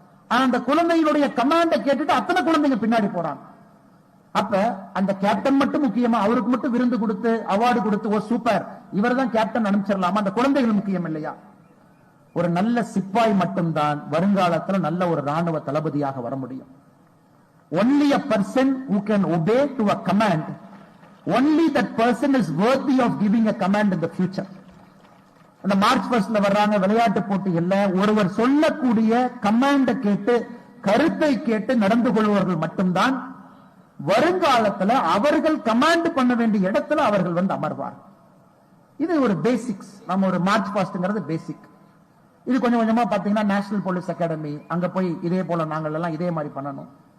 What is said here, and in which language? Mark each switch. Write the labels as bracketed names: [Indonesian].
[Tamil] ஆனா அந்த குழந்தையினுடைய கமாண்டை கேட்டுட்டு அத்தனை குழந்தைங்க பின்னாடி போறாங்க. அப்ப அந்த கேப்டன் மட்டும் முக்கியமா, அவருக்கு மட்டும் விருந்து கொடுத்து அவார்டு கொடுத்து ஓ சூப்பர் இவர் தான் கேப்டன் அனுப்பிச்சிடலாமா? அந்த குழந்தைகள் முக்கியம் இல்லையா? ஒரு நல்ல சிப்பாய் மட்டும்தான் வருங்காலத்தில் நல்ல ஒரு ராணுவ தளபதியாக வர முடியும். [English] Only a person who can obey to a command, only that person is worthy of giving a command in the future. [Tamil] அந்த மார்ச் 1 வர்றாங்க விளையாட்டு போட்டிகள்ல, ஒருவர் சொல்லக்கூடிய கமாண்ட கேட்டு கருத்தை கேட்டு நடந்து கொள்பவர்கள் மட்டும்தான் வருங்காலத்துல அவர்கள் கமாண்ட் பண்ண வேண்டிய இடத்துல அவர்கள் வந்து அமர்வார். இது ஒரு பேசிக்ஸ். நம்ம ஒரு மார்ச் 1 பேசிக். இது கொஞ்சம் கொஞ்சமா பாத்தீங்கன்னா நேஷனல் போலீஸ் அகாடமி அங்க போய் இதே போல நாங்கள் எல்லாம் இதே மாதிரி பண்ணணும்.